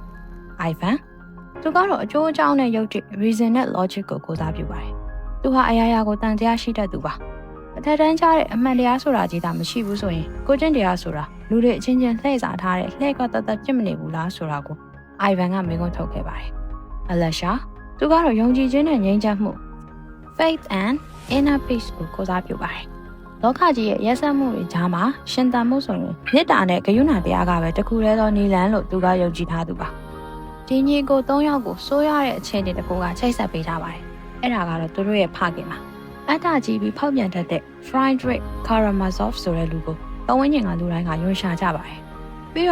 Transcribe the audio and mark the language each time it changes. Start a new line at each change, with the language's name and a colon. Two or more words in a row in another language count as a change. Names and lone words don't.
Burmese: Ivan သူကတော့အကျိုးအကြောင်းနဲ့ယုတ်တိ reason နဲ့ logic ကိုကိုစားပြုပါတယ်သူဟာအရာရာကိုတန်တရားရှိတတ်သူပါအထက်တန်းကျတဲ့အမှန်တရားဆိုတာကြီးသာမရှိဘူးဆိုရင်ကိုကျင့်တရားဆိုတာလူတွေအချင်းချင်းလှည့်စားထားတဲ့လှည့်ကတတ်ဖြစ်မနေဘူးလားဆိုတာကို Ivan ကမေးခွန်းထုတ်ခဲ့ပါတယ်။ Alasha သူကတော့ယုံကြည်ခြင်းနဲ့ငြိမ်းချမ်းမှု
English: faith and inner peace
Burmese: ကိုကိုးစားပြုပါတယ်။လောကကြီးရဲ့ရက်စက်မှုတွေကြားမှာရှင် သန်မှုဆိုရင်မေတ္တာနဲ့ဂရုဏာတရားကပဲတခုတည်းသောနည်းလမ်းလို့သူကယုံကြည်ထားသူပါ။ဒီညီကို၃ယောက်ကိုစိုးရတဲ့အခြေအနေတစ်ခုကချိတ်ဆက်ပေးထားပါတယ်။အဲ့ဒါကတော့သူတို့ရဲ့ဖခင်ပါ။အတ္တကြီးပြီးဖောက်ပြန်တတ်တဲ့ Friedrich Karamazov ဆိုတဲ့လူကိုပတ်ဝန်းကျင်ကလူတိုင်းကယွန်းရှာကြပါတယ်။ပြီးတော့